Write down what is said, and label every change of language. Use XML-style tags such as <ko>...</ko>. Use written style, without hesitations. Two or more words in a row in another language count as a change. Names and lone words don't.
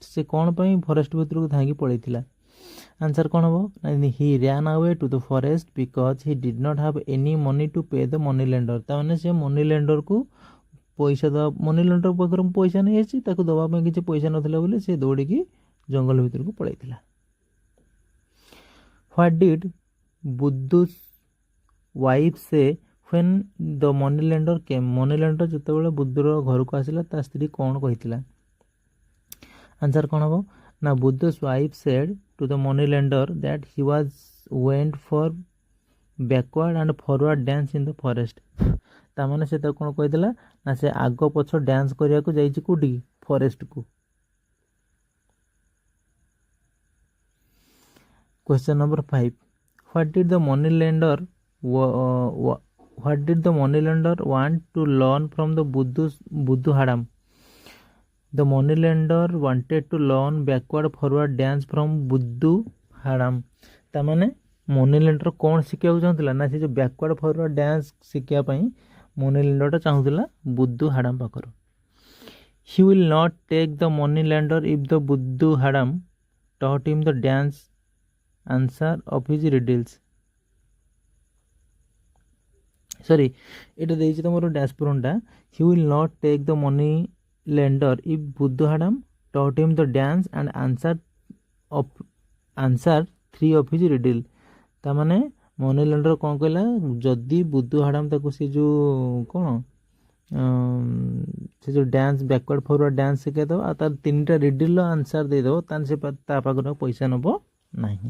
<or>ସେ କ'ଣ ପାଇଁ ଫରେଷ୍ଟ ଭିତରକୁ ଧାଇଁକି ପଳେଇଥିଲା? ଆନ୍ସର୍ କ'ଣ ହେବ ନା</or> <en>he ran away to the forest because he did not have any money to pay the money lender.</en> <or>ତାମାନେ ସେ</or> <en>money lender</en> <or>ପଇସା ଦେବା</or> <en>money lender</en> <or>ପାଖରୁ ପଇସା ନେଇଆସିଛି ତାକୁ ଦେବା ପାଇଁ କିଛି ପଇସା ନଥିଲା ବୋଲି ସେ ଦୌଡ଼ିକି ଜଙ୍ଗଲ ଭିତରକୁ ପଳାଇଥିଲା।</or> <en>what did ବୁଦ୍ଧୁ's wife say when the money lender came? money lender</en> <or>ଯେତେବେଳେ ବୁଦ୍ଧୁର ଘରକୁ ଆସିଲା ତା ସ୍ତ୍ରୀ କ'ଣ କହିଥିଲା? ଆନ୍ସର୍ କ'ଣ ହେବ ନା</or> <en>ବୁଦ୍ଧୁ's wife said to the money lender that he was went for backward and forward dance in the forest।</en> <or>ତାମାନେ ସେ ତାକୁ କ'ଣ କହିଥିଲା ନା ସେ ଆଗ ପଛ ଡ୍ୟାନ୍ସ କରିବାକୁ ଯାଇଛି କେଉଁଠିକି?</or> <en>ଫରେଷ୍ଟକୁ। Question number 5 what did the money lender want to learn from the ବୁଦ୍ଧୁ ହାଡ଼ାମ? The money lender wanted to learn backward forward dance from ବୁଦ୍ଧୁ ହାଡ଼ାମ।</en> <or>ତାମାନେ</or> <en>money lender</en> <or>କ'ଣ ଶିଖିବାକୁ ଚାହୁଁଥିଲା ନା ସେ ଯେଉଁ</or> <en>backward forward dance</en> <or>ଶିଖିବା ପାଇଁ</or> <en>money lender</en> <or>ଚାହୁଁଥିଲା ବୁଦ୍ଧୁ ହାଡ଼ାମ ପାଖରୁ।</or> <en>He will not take the money lender if the ବୁଦ୍ଧୁ ହାଡ଼ାମ taught him the dance answer of his riddles।</en> <or>ସରି ଏଇଟା ଦେଇଛି ତମର ଡ୍ୟାସ୍ ପୂରଣଟା</or> <en>he will not take the money lender if ବୁଦ୍ଧୁ ହାଡ଼ାମ taught him the dance and answer 3 of his riddle।</en> <or>ତାମାନେ</or> <en>money lender</en> <or>କ'ଣ କହିଲା ଯଦି ବୁଦ୍ଧୁ ହାଡ଼ାମ ତାକୁ ସେ ଯେଉଁ କ'ଣ ସେ ଯେଉଁ</or> <en>dance backward forward dance</en> <or>ଶିଖାଇଦେବ ଆଉ ତାର 3ଟା</or> <en>riddle answer</en> <or>ଦେଇଦେବ ତାହେଲେ ସେ ତା ପାଖରୁ ପଇସା ନେବ ନାହିଁ।</or>